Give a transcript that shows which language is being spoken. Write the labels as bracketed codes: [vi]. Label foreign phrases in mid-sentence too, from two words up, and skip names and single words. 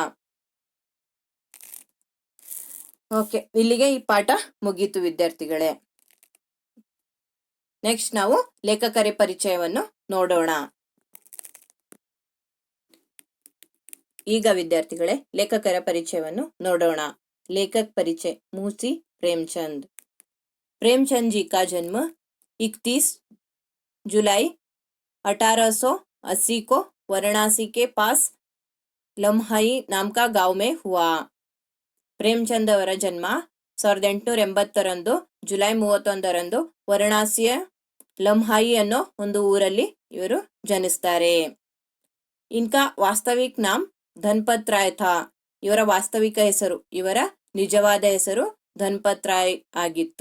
[kn] ಓಕೆ, ಇಲ್ಲಿಗೆ ಈ ಪಾಠ ಮುಗೀತು ವಿದ್ಯಾರ್ಥಿಗಳೇ. ನೆಕ್ಸ್ಟ್ ನಾವು ಲೇಖಕರ ಪರಿಚಯವನ್ನು ನೋಡೋಣ. ಈಗ ವಿದ್ಯಾರ್ಥಿಗಳೇ ಲೇಖಕರ ಪರಿಚಯವನ್ನು ನೋಡೋಣ. [hi] लेखक परिचय, मुंशी प्रेमचंद। प्रेमचंद जी का जन्म 31 जुलाई 1880 को वाराणसी के पास लम्हाई नाम का गांव में हुआ। [kn] ಪ್ರೇಮಚಂದ್ ಅವರ ಜನ್ಮ 1880 ಜುಲೈ 31 ವಾರಣಾಸಿಯ ಲಮ್ಹಾಯಿ ಅನ್ನೋ ಒಂದು ಊರಲ್ಲಿ ಇವರು ಜನಿಸ್ತಾರೆ. [hi] इनका वास्तविक नाम धनपत राय था, [kn] ಇವರ ವಾಸ್ತವಿಕ ಹೆಸರು, ಇವರ ನಿಜವಾದ ಹೆಸರು ಧನ್ಪತ್ ರಾಯ್ ಆಗಿತ್ತು.